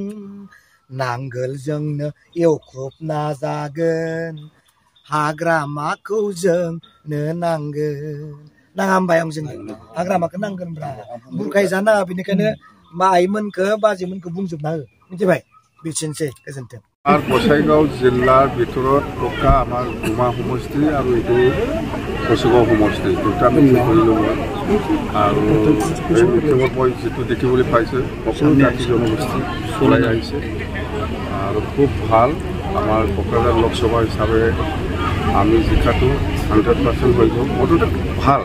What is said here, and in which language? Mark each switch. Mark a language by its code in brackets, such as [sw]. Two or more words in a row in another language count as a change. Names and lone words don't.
[brx] नांगोलजोंनो एवख्रबना जागोन हाग्रामाखौ जोंनो नांगोन नाङा होमबा आं जों हाग्रामाखौ नांगोनब्रा बुरखायजा नाङा बेनिखायनो आइमोनखौ बाजैमोनखौ बुंजोबना हो मिथिबाय बेसेनोसै गोजोन्थों [as] गसाइगाव जिल्लार ভিতৰত থকা আমাৰ গুমা সমষ্টি আৰু এইটো গসাইগাঁও সমষ্টি দুটা মিটিং কৰিলোঁ মই আৰু এই মিটিঙত মই যিটো দেখিবলৈ পাইছোঁ সকলো জাতি জনগোষ্ঠী চলাই আহিছে আৰু খুব ভাল আমাৰ কোকৰাঝাৰ লোকসভা হিচাপে আমি জিকাটো 100% হৈ গ'ল মুঠতে ভাল